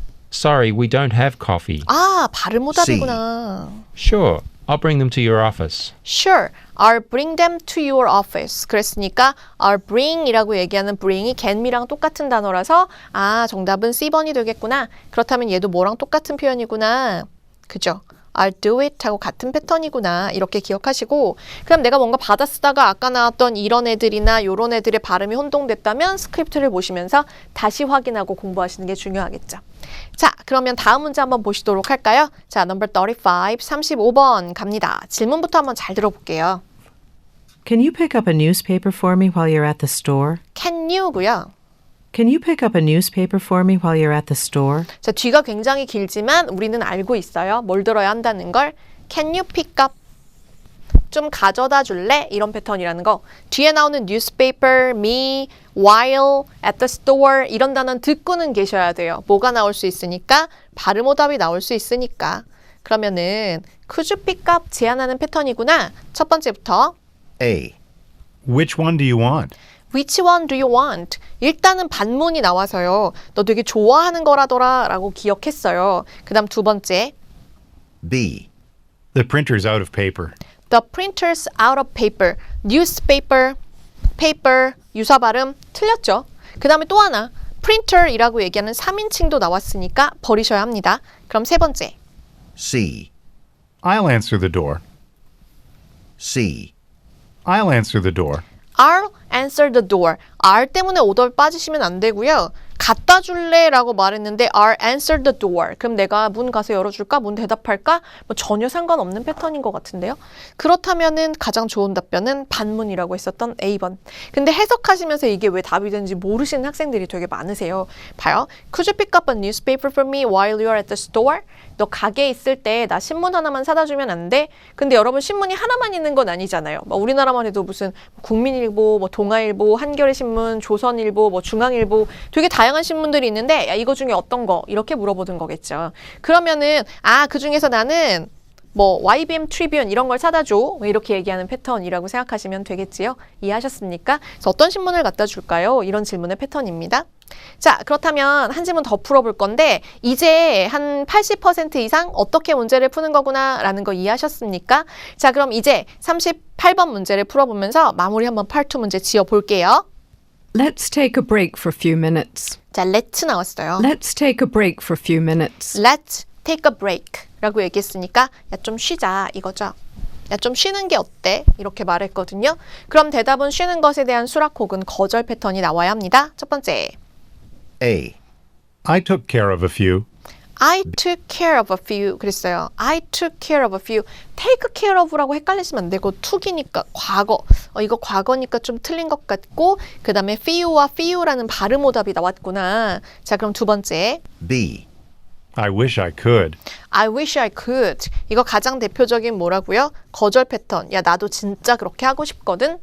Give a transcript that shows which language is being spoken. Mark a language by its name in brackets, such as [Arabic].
[English] Sorry, we don't have coffee. [Korean] 아, 발음 오답이구나. [English] Sure, I'll bring them to your office. Sure, I'll bring them to your office. [Korean] 그랬으니까 [English] I'll bring [Korean] 이라고 얘기하는 bring이 get me랑 똑같은 단어라서 아, 정답은 C번이 되겠구나. 그렇다면 얘도 뭐랑 똑같은 표현이구나. 그죠? [English] I'll do it [Korean] 하고 같은 패턴이구나. 이렇게 기억하시고 그럼 내가 뭔가 받아 쓰다가 아까 나왔던 이런 애들이나 요런 애들의 발음이 혼동됐다면 스크립트를 보시면서 다시 확인하고 공부하시는 게 중요하겠죠. 자, 그러면 다음 문제 한번 보시도록 할까요? 자, number 35, 35번 갑니다. 질문부터 한번 잘 들어볼게요. [English] Can you pick up a newspaper for me while you're at the store? [Korean] Can you고요. [English] Can you pick up a newspaper for me while you're at the store? [Korean] 자, 뒤가 굉장히 길지만 우리는 알고 있어요. 뭘 들어야 한다는 걸. [English] Can you pick up? [Korean] 좀 가져다 줄래? 이런 패턴이라는 거. 뒤에 나오는 newspaper, me, while, at the store 이런 단어는 듣고는 계셔야 돼요. 뭐가 나올 수 있으니까? 발음 오답이 나올 수 있으니까. 그러면은 [English] could you pick up [Korean] 제안하는 패턴이구나. 첫 번째부터 [English] A, Which one do you want? Which one do you want? [Korean] 일단은 반문이 나와서요. 너 되게 좋아하는 거라더라 라고 기억했어요. 그 다음 두 번째 [English] B, The printer's out of paper. The printer's out of paper. [Korean] Newspaper, paper, 유사 발음 틀렸죠? 그 다음에 또 하나 printer이라고 얘기하는 3인칭도 나왔으니까 버리셔야 합니다. 그럼 세 번째 [English] C, I'll answer the door. C, I'll answer the door. I'll answer the door. [Korean] R 때문에 오답 빠지시면 안 되고요. 갖다 줄래? 라고 말했는데 [English] I'll answer the door. [Korean] 그럼 내가 문 가서 열어줄까? 문 대답할까? 뭐 전혀 상관없는 패턴인 것 같은데요. 그렇다면은 가장 좋은 답변은 반문이라고 했었던 A번. 근데 해석하시면서 이게 왜 답이 되는지 모르시는 학생들이 되게 많으세요. 봐요. [English] Could you pick up a newspaper for me while you are at the store? [Korean] 너 가게에 있을 때 나 신문 하나만 사다 주면 안 돼? 근데 여러분 신문이 하나만 있는 건 아니잖아요. 뭐 우리나라만 해도 무슨 국민일보, 뭐 동아일보, 한겨레신문, 조선일보, 뭐 중앙일보 되게 다양한 신문들이 있는데 야 이거 중에 어떤 거? 이렇게 물어보는 거겠죠. 그러면은 아, 그 중에서 나는 뭐 YBM 트리뷴 이런 걸 사다 줘. 뭐 이렇게 얘기하는 패턴이라고 생각하시면 되겠지요. 이해하셨습니까? 그래서 어떤 신문을 갖다 줄까요? 이런 질문의 패턴입니다. 자, 그렇다면 한 질문 더 풀어볼 건데 이제 한 80% 이상 어떻게 문제를 푸는 거구나 라는 거 이해하셨습니까? 자, 그럼 이제 38번 문제를 풀어보면서 마무리 한번 파트 2 문제 지어볼게요. [English] Let's take a break for a few minutes. [Korean] 자, let's 나왔어요. [English] Let's take a break for a few minutes. Let's take a break [Korean] 라고 얘기했으니까 야, 좀 쉬자 이거죠. 야, 좀 쉬는 게 어때? 이렇게 말했거든요. 그럼 대답은 쉬는 것에 대한 수락 혹은 거절 패턴이 나와야 합니다. 첫 번째 [English] A, I took care of a few. I took care of a few [Korean] 그랬어요. [English] I took care of a few. take care of [Korean] 라고 헷갈리시면 안 되고 took이니까 과거. 이거 과거니까 좀 틀린 것 같고 그 다음에 few와 few라는 발음 오답이 나왔구나. 자, 그럼 두 번째 [English] B, I wish I could. I wish I could. [Korean] 이거 가장 대표적인 뭐라고요? 거절 패턴. 야, 나도 진짜 그렇게 하고 싶거든.